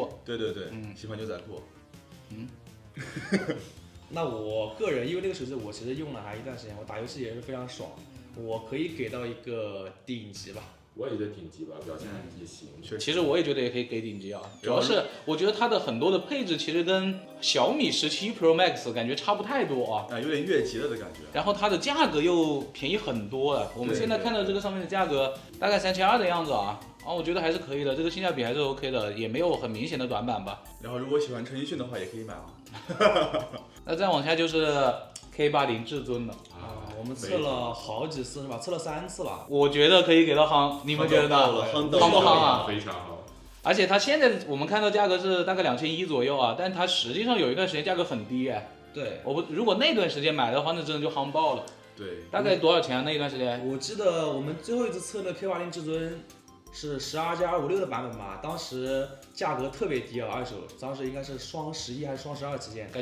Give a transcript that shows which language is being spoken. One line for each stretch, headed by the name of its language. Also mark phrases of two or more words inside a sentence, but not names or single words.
Chinese: 對，喜歡牛仔褲。那我個人因為那個手機我其實用了還一段時間，我打遊戲也是非常爽，我可以給到一個頂級吧。我也覺得頂級吧，表現也行。其實我也覺得也可以給頂級啊，主要是我覺得它的很多的配置其實跟小米17 Pro Max 感覺差不多啊，有點越级了的感覺。然後它的價格又便宜很多了，我們現在看到這個上面的價格大概3200的樣子啊，我覺得還是可以的，這個性價比還是 OK 的，也沒有很明顯的短板吧。然後如果喜歡陳奕迅的話，也可以買啊。那再往下就是 K80 至尊了。我們測了好幾次是吧？測了3次了。我覺得可以給到夯，你們覺得呢？夯不夯啊？非常好。而且它現在我們看到價格是大概2100左右啊，但它實際上有一段時間價格很低哎。對。如果那段時間買的話，那真的就夯爆了。對。大概多少錢啊？那一段時間？我記得我们最後一次測的 K80 至尊是12+56的版本吧，當時價格特別低啊，二手，當時應該是雙11還是雙12期間，